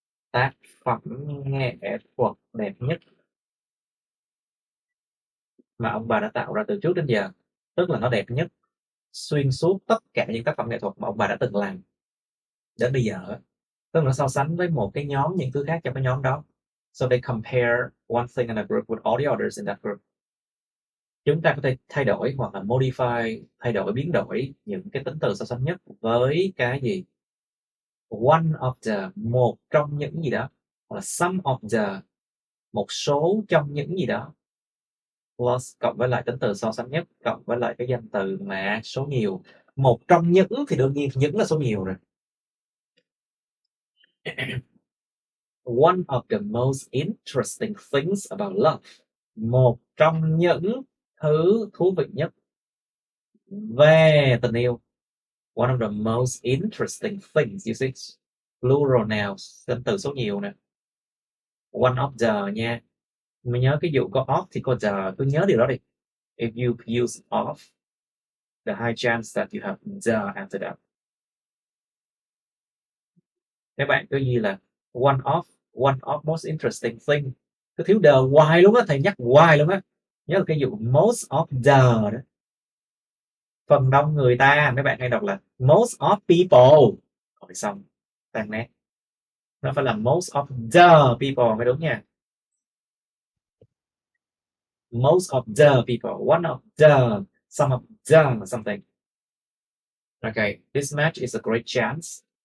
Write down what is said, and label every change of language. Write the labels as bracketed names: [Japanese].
[Vietnamese] Tác phẩm nghệ thuật đẹp nhất mà ông bà đã tạo ra từ trước đến giờ. Tức là nó đẹp nhất xuyên suốt tất cả những tác phẩm nghệ thuật mà ông bà đã từng làm đến bây giờ. Tức là nó so sánh với một cái nhóm những thứ khác trong cái nhóm đó. [English] So they compare one thing in a group with all the others in that group. [Vietnamese] Chúng ta có thể thay đổi hoặc là modify, thay đổi, biến đổi những cái tính từ so sánh nhất với cái gì? One of the, một trong những gì đó, hoặc là some of the, một số trong những gì đó, plus cộng với lại tính từ so sánh nhất, cộng với lại cái danh từ mà số nhiều. Một trong những thì đương nhiên những là số nhiều rồi. [English] One of the most interesting things about love. [Vietnamese] Một trong những thứ thú vị nhất về tình yêu. [English] One of the most interesting things. You see, plural nouns, [Vietnamese] tính từ số nhiều nè. [English] One of the nha. [Vietnamese] Mình nhớ cái dụ có of thì có the, cứ nhớ điều đó đi. [English] If you use of, the high chance that you have the after that. [Vietnamese] Các bạn cứ ghi là [English] one of most interesting thing. [Vietnamese] Cứ thiếu the hoài luôn á, thầy nhắc hoài luôn á. Nhớ là cái dụ most of the đó. Phần đông người ta, mấy bạn hay đọc là most of people. Rồi xong, tan nét. Nó phải là most of the people mới đúng nha. [English] Most of the people, one of the, some of the something. Okay, this match is a great chance.